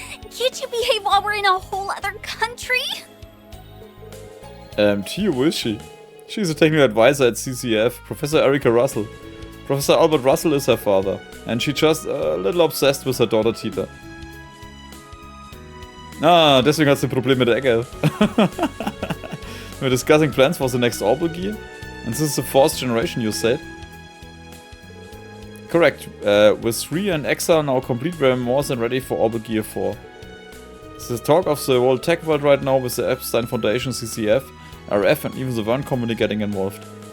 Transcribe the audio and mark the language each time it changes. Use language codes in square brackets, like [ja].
[en] Can't you behave while we're in a whole other country? Who is she? She's a technical advisor at CCF, Professor Erica Russell. Professor Albert Russell is her father, and she's just a little obsessed with her daughter Tita. [de] Ah, deswegen hat sie ein Problem mit der Ecke. [en] We're discussing plans for the next orbital gear, and this is the 4th generation, you said? Correct. With 3 and Exa now complete, we're more than ready for orbital gear 4. The talk of the whole tech world right now with the Epstein Foundation, CCF, RF, and even the Verne company getting involved.